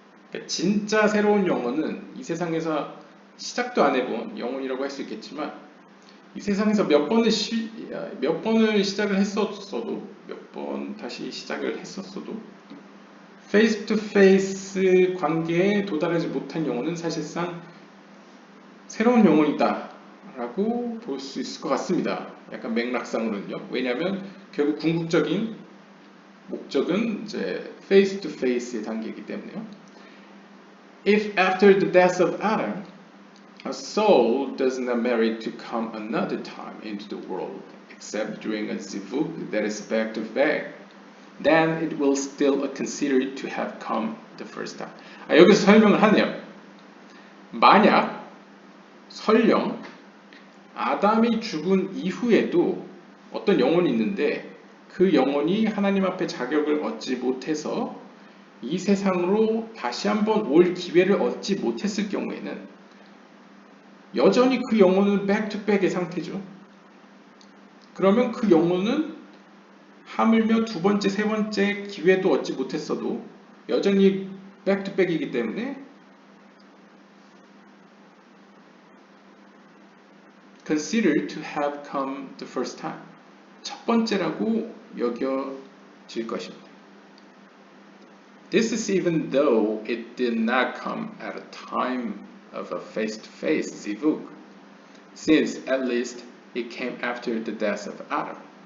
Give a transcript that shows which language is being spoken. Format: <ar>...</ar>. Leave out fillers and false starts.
<ko>그러니까 진짜 새로운 영혼은 이 세상에서 시작도 안 해본 영혼이라고 할 수 있겠지만 이 세상에서 몇 번을 시작을 했었어도 몇 번 다시 시작을 했었어도 페이스 투 페이스 관계에 도달하지 못한 영혼은 사실상 새로운 영혼이다 라고 볼 수 있을 것 같습니다. 약간 맥락상으로는요. 왜냐하면 결국 궁극적인 목적은 이제 face to face의 단계이기 때문에요.</ko> <en>If after the death of Adam, a soul does not merit to come another time into the world, except during a zivug that is back to back, then it will still consider to have come the first time.</en> <ko>여기서 설명을 하네요. 만약 설령 아담이 죽은 이후에도 어떤 영혼이 있는데 그 영혼이 하나님 앞에 자격을 얻지 못해서 이 세상으로 다시 한번 올 기회를 얻지 못했을 경우에는 여전히 그 영혼은 백투백의 상태죠. 그러면 그 영혼은 하물며 두 번째, 세 번째 기회도 얻지 못했어도 여전히 백투백이기 때문에</ko> <en>consider to have come the first time.</en> <ko>첫 번째라고 여겨질 것입니다.</ko> <en>This is even though it did not come at a time of a face-to-face zivug, since at least it came after the death of Adam.</en>